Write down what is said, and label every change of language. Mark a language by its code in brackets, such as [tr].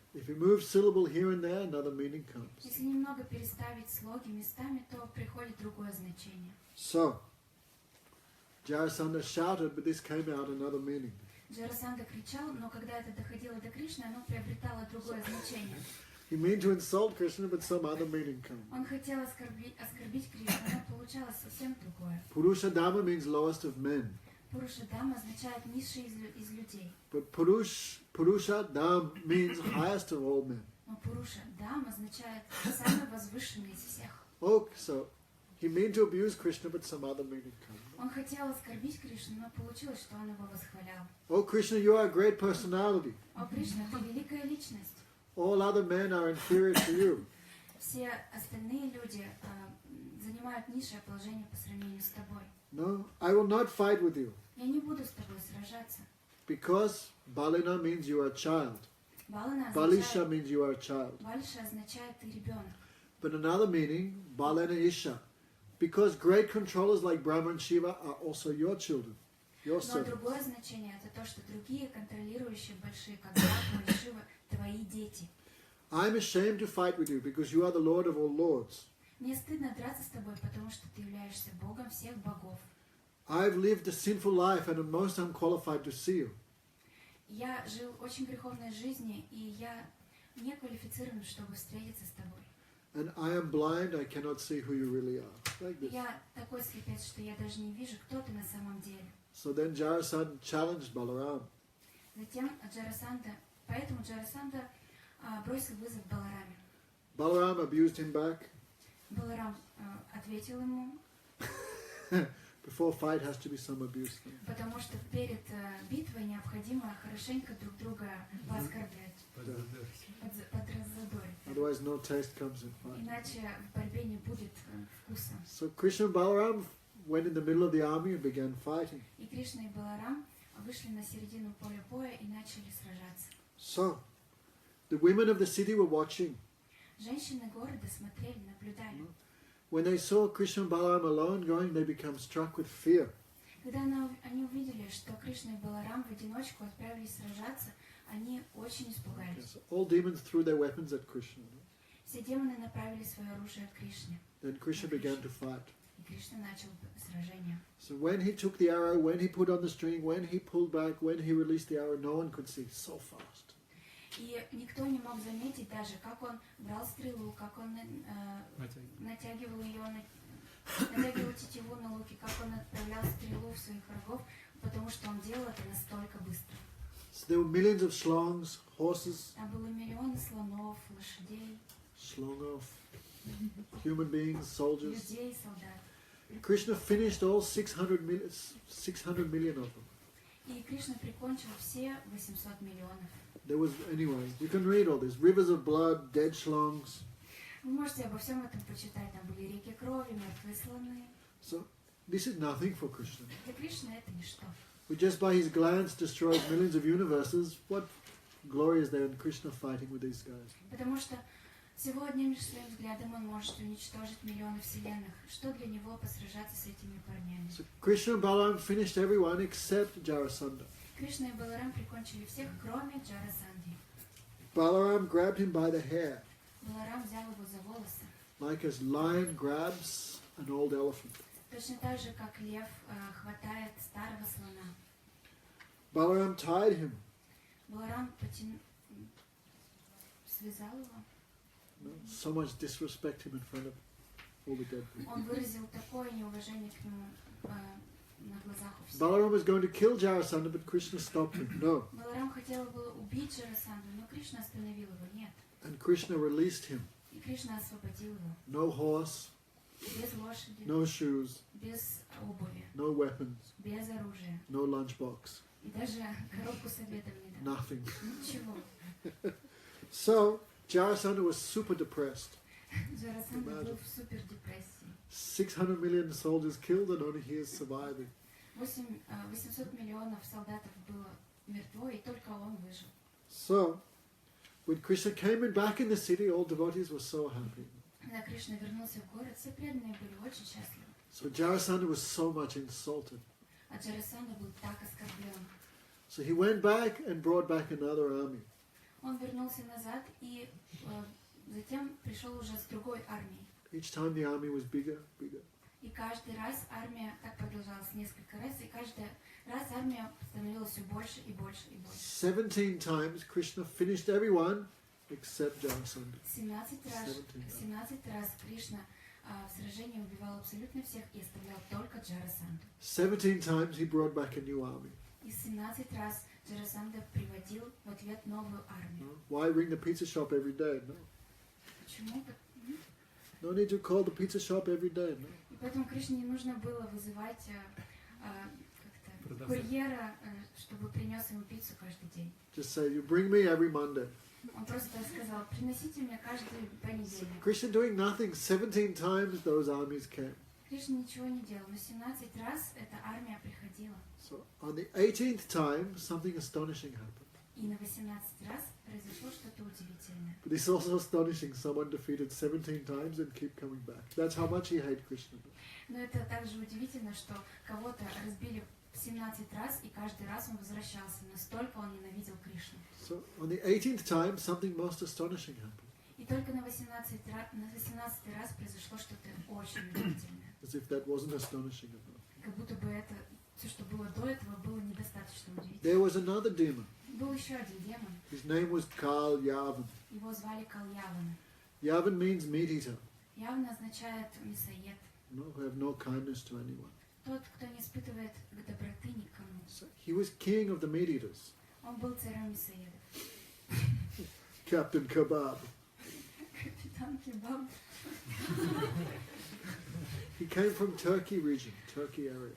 [en] If you move syllable here and there, another meaning comes. [ru] Если немного переставить слоги местами, то приходит другое значение. [en] So, Jarasandha shouted, but this came out another meaning. [ru] Джарасанда кричал, но когда это доходило до Кришны, оно приобретало другое значение. [en] He meant to insult Krishna, but some other meaning comes. [ru] Он хотел оскорбить Кришну, но получалось совсем другое. [en] Purusha Dhamma means lowest of men. [ru] Пуруша Дама означает низший из людей. [en] But Purusha Dham means highest of all men. [ru] Но Пуруша Дама означает самый возвышенный из всех. [en] Oh, so he meant to abuse Krishna, but some other meaning comes. [ru] Он хотел оскорбить Кришну, но получилось, что он его восхвалял. [en] Oh, Krishna, you are a great personality. [ru] О, Кришна, ты великая личность. [en] All other men are inferior to you. [ru] все остальные люди занимают низшее положение по сравнению с тобой. [en] No, I will not fight with you. [ru] Я не буду с тобой сражаться. [en] Because balina means you are a child. [ru] Балана [en] Balisha [ru] означает, [en] means you are a child. [ru] Бальша означает ты ребенок. [en] But another meaning, balena isha. Because great controllers like Brahma and Shiva are also your children, your [ru] Но [en] servants. [ru] другое значение это то, что другие контролирующие большие, как Брахма и Шива, твои дети. [en] I'm ashamed to fight with you because you are the Lord of all lords. [ru] Мне стыдно драться с тобой, потому что ты являешься Богом всех богов. [en] I've lived a sinful life and am most unqualified to see you. [ru] Я жил очень греховной жизнью, и я не квалифицирован, чтобы встретиться с тобой. [en] And I am blind, I cannot see who you really are. Like this. [ru] Я такой слепец, что я даже не вижу, кто ты на самом деле. [en] So then Jarasandha challenged Balaram. [ru] Затем поэтому Джарасандха бросил вызов Балараме. [en] Balaram abused him back. [ru] Баларам ответил ему, [en] Before fight has to be some abuse. [ru] потому что перед битвой необходимо хорошенько друг друга поскорбить, подразодорить. [en] Otherwise no taste comes in fight. [ru] Иначе в борьбе не будет вкуса. [en] So Krishna and Balaram went in the middle of the army and began fighting. [ru] И Кришна и Баларам вышли на середину поля боя и начали сражаться. [en] So the women of the city were watching. [ru] Женщины города смотрели, наблюдали. [en] When they saw Krishna and Balaram alone going, they became struck with fear. [ru] Когда они увидели, что Кришна и Баларам в одиночку отправились сражаться, они очень испугались. [en] So all demons threw their weapons at Krishna. [ru] Все демоны направили свое оружие к Кришне. [en] Then Krishna began to fight. [ru] И Кришна начал сражение. [en] So when he took the arrow, when he put on the string, when he pulled back, when he released the arrow, no one could see. So fast. [ru] И никто не мог заметить даже, как он брал стрелу, как он натягивал ее, натягивал тетиву на луке, как он отправлял стрелу в своих врагов, потому что он делал это настолько быстро. [en] So there were millions of shlongs, horses, [ru] Там было миллионы слонов, лошадей, [en] shlongov, human beings, soldiers. [ru] людей, солдат. [en] Krishna finished all 600 million of them. [ru] И Кришна прикончил все 800 миллионов. [en] There was, anyway, you can read all this. Rivers of blood, dead shlongs. [ru] Вы можете обо всем этом почитать. Там были реки крови, мертвые слоны. [en] So this is nothing for Krishna. [ru] Для Кришны это ничто. [en] But just by his glance destroys millions of universes. What glory is there in Krishna fighting with these guys? [ru] Потому что всего одним лишь своим взглядом он может уничтожить миллионы вселенных. Что для него посражаться с этими парнями? [en] So Krishna and Balaram finished everyone except Jarasandha. [ru] Кришна и Баларам прикончили всех, кроме Джарасандхи. [en] Balaram grabbed him by the hair, [ru] Баларам взял его за волосы. [en] like as lion grabs an old elephant. [ru] Точно так же, как лев хватает старого слона. [en] Balaram tied him. [ru] Баларам связал его. [en] No, so much disrespect him in front of all the dead people. [ru] Он выразил такое неуважение к нему на глазах у всех. [en] Balaram was going to kill Jarasandha, but Krishna stopped him. No. [ru] Баларам хотел было убить Джарасандху, но Кришна остановил его. Нет. [en] And Krishna released him. [ru] И Кришна освободил его. [en] No horse, [ru] Без лошади, [en] no shoes, [ru] без обуви, [en] no weapons, [ru] без оружия. [en] no lunchbox, [ru] И даже коробку с обедом не дал. [en] nothing. [ru] Ничего. [en] So Jarasandha was super depressed. [ru] Джарасандха был в супер депрессии. [en] 600 million soldiers killed and only he is surviving. [ru] 800 миллионов солдатов было мертво, и только он выжил. [en] So, when Krishna came back in the city, all devotees were so happy. [ru] Когда Кришна вернулся в город, все преданные были очень счастливы. [en] So Jarasandha was so much insulted. [ru] А Джарасандха был так оскорблен. [en] So he went back and brought back another army. [ru] Он вернулся назад и затем пришел уже с другой армией. [en] Each time the army was bigger, bigger. [ru] И каждый раз армия, так продолжалось несколько раз, и каждый раз армия становилась все больше и больше и больше. [en] 17 times Krishna finished everyone except Jarasandha. [ru] 17 раз Кришна в сражении убивал абсолютно всех и оставлял только Джарасандху. [en] 17 times he brought back a new army. [ru] И 17 раз Джарасандха приводил в ответ новую армию. [en] Why ring the pizza shop every day? No. [ru] Почему? [en] No need to call the pizza shop every day. No. [ru] И поэтому Кришне не нужно было вызывать как-то Продавца. курьера, чтобы принес ему пиццу каждый день. [en] Just say, you bring me every Monday. [ru] Он просто сказал, приносите мне каждый [en] So [ru] понедельник. [en] Krishna doing nothing, 17 times those armies came. [ru] Кришна ничего не делал, но 17 раз эта армия приходила. [en] So on the 18th time, something astonishing happened. [ru] И на 18 раз произошло что-то удивительное. [en] But it's also astonishing someone defeated 17 times and keep coming back. That's how much he hated Krishna. [ru] Но это также удивительно, что кого-то разбили 17 раз, и каждый раз он возвращался. Настолько он ненавидел Кришну. [en] So on the 18th time, something most astonishing happened. [ru] И только на 18 раз произошло что-то очень удивительное. [en] As if that wasn't astonishing enough. [ru] Как будто бы это, все, что было до этого, было недостаточно удивительно. [en] There was another demon. [ru] Был еще один демон. [en] His name was Kal Yavan. [ru] Его звали Кальяван. [en] Yavan means meat eater, [ru] Явно означает мясоед. [en] who have no kindness to anyone. [ru] Тот, кто не испытывает доброты никому. [en] So he was king of the meat eaters. [ru] Он был царем мясоедов. [en] Captain Kebab. [ru] Капитан Кебаб. [en] He came from Turkey region, Turkey area.